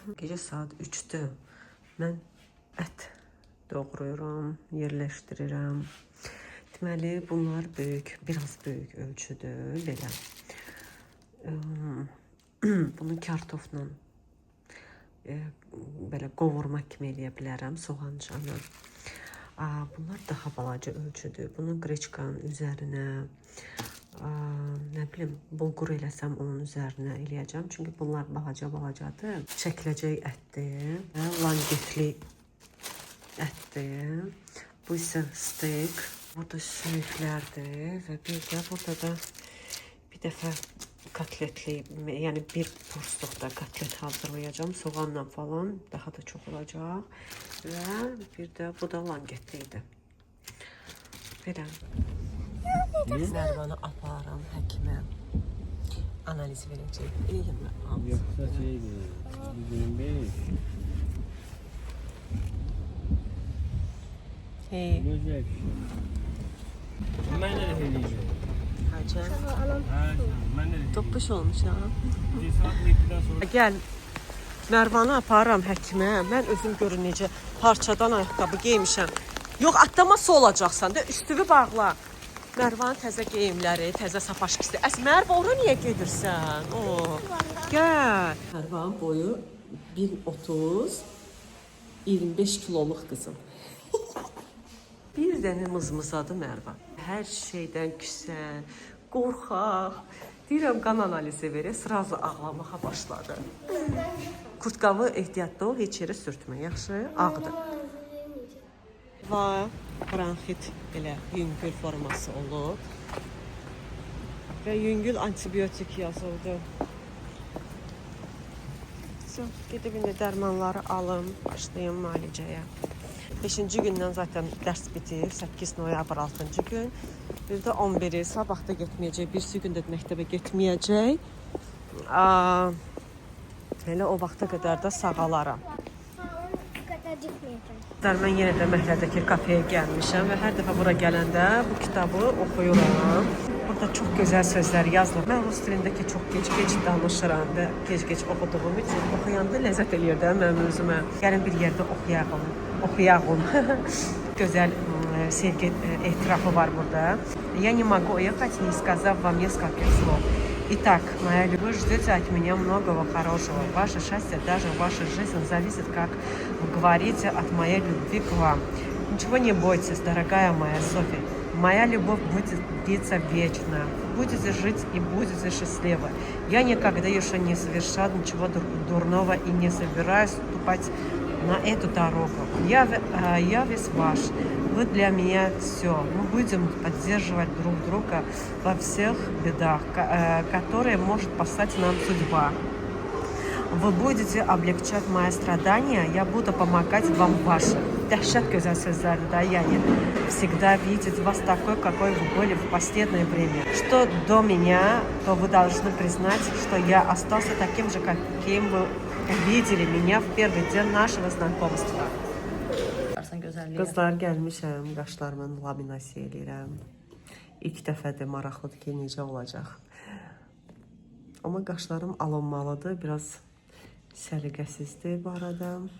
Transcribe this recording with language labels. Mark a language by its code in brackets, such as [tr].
[az] Gecə saat 3-dür. Mən ət doğrayıram, yerləşdirirəm. Deməli, bunlar böyük, biraz böyük ölçüdür, belə. Bunu kartofla belə qovurma kimi eləyə bilərəm, soğancanı. Bunlar daha balaca ölçüdür. Bunu qreçkanın üzərinə, nə bilim, bulgur eləsəm onun üzərinə eləyəcəm. Çünki bunlar balaca-balacadır. Çəkiləcək ətdir və langetli ətdir. Bu isə steak. Burada sümüklərdir və bir də burada da bir dəfə kotletli, yəni bir porsluqda kotlet hazırlayacağım. Soğanla falan daha da çox olacaq. Və bir də bu da langetli idi. Belə. Nərmanı aparam həkimə. Analiz verəcək. Eləyimlə. Yoxsa şeydir, 125. Hey. Gözəl bir şey. Mən də eləyəcəm. Hacı. Mən də eləyəcəm. Toppuş olmuş ha. Bir saat 2-dən sonra. Gəl. Mərvanı aparıram həkimə. Mən özüm görün necə parçadan ayaqqabı geymişəm. Yox, atlaması olacaqsan da üstünü bağla. Mərvanın təzə geyimləri, təzə sapaşkisi. Mərva, ora niyə gedirsən? Gəl. Mərvanın boyu 1.30, 25 kiloluq qızım. Bir dənə mızmızadı Mərva. Hər şeydən küsən, qorxaq. Deyirəm, qan analizi verir, sırası ağlamağa başladı. Kurtqavı ehtiyatda ol, heç yerə sürtmə, yaxşı? Ağdır. Və bronxit belə yüngül forması olub. Və yüngül antibiotik yazıldı. Gedib indi dərmanları alım, başlayım müalicəyə. 5-ci gündən zaten dərs bitir, 8 noyabr 6-cı gün. Bir də 11-i sabah da getməyəcək, birisi gün də məktəbə getməyəcək. Elə o vaxta qədər də sağalaram. Mən yenə də Məhlədəki kafeyə gəlmişəm və hər dəfə bura gələndə bu kitabı oxuyuram. Burada çox gözəl sözlər yazılır. Mən rus dilindəki çox gec-gec danışıram və gec-gec oxuduğum üçün oxuyanda ləzzət eləyir də mənim özümə. Gəlin bir yerdə oxuyağım. Gözəl sevgi etirafı var burada. [ru] Я не могу уехать, не сказав вам нескольких слов. Итак, моя любовь ждете от меня многого хорошего. Ваше счастье, даже ваша жизнь зависит, как вы говорите, от моей любви к вам. Ничего не бойтесь, дорогая моя Софья. Моя любовь будет длиться вечно. Будете жить и будете счастливы. Я никогда еще не совершал ничего дурного и не собираюсь ступать на эту дорогу. Я весь ваш. Вы для меня все. Мы будем поддерживать друг друга во всех бедах, которые может послать нам судьба. Вы будете облегчать мои страдания, я буду помогать вам в ваших. [az] Дəhşət gözəl sözlərdir də, yəni [ru] всегда видеть вас такой, какой вы были в последнее время. Что до меня, то вы должны признать, что я остался таким же, каким вы увидели меня в первый день нашего знакомства. [az] Qızlar gəlmişəm, qaşlarımı laminasiya eləyirəm. İlk dəfədir, maraqlıdır ki, necə olacaq. Amma qaşlarım alınmalıdır, biraz səliqəsizdir bu arada.